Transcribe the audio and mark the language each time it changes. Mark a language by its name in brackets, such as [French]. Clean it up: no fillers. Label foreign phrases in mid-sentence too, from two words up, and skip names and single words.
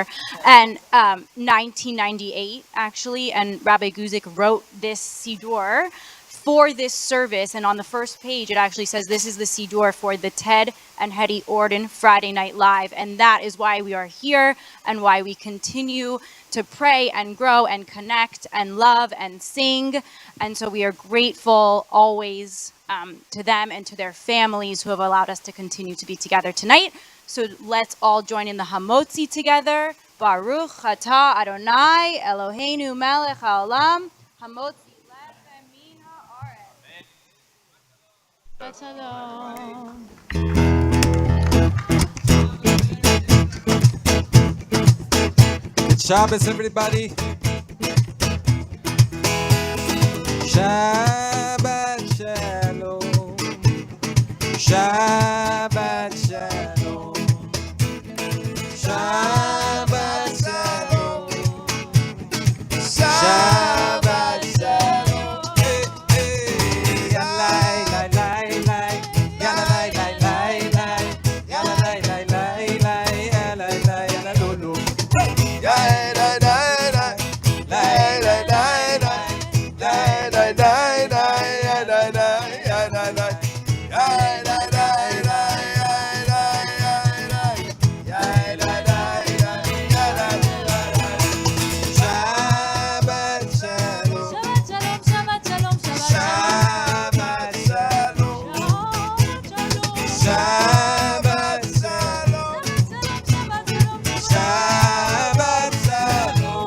[English] And 1998, actually, and Rabbi Guzik wrote this Siddur for this service, and on the first page it actually says this is the Siddur for the Ted and Hetty Orden Friday Night Live, and that is why we are here and why we continue to pray and grow and connect and love and sing. And so we are grateful always to them and to their families who have allowed us to continue to be together tonight. So let's all join in the Hamotzi together. [Hebrew] ברוך אתה אדני אלהינו מלך העולם המוציא לחם מן הארץ. Shalom. [English] Good Shabbos, everybody. [Hebrew] שבת שלום. שבת שלום. שבת שלום. שבת שלום. Hey, hey. Yalai, lai, lai, lai. Yalai, lai, lai, lai. Yalai, lai, lai, lai. Yalai, lai, yalai, lo, lo. Yai, lai, lai, lai. Lai, lai, lai, lai. Lai, lai, lai, lai. Yai, lai, lai, yai, lai, lai. Yai, lai, lai, lai. Yai, lai, lai, lai. Yai, lai, lai, lai. Yai, lai, lai, lai. שבת שלום. שבת שלום, שבת שלום, שבת שלום. שבת שלום.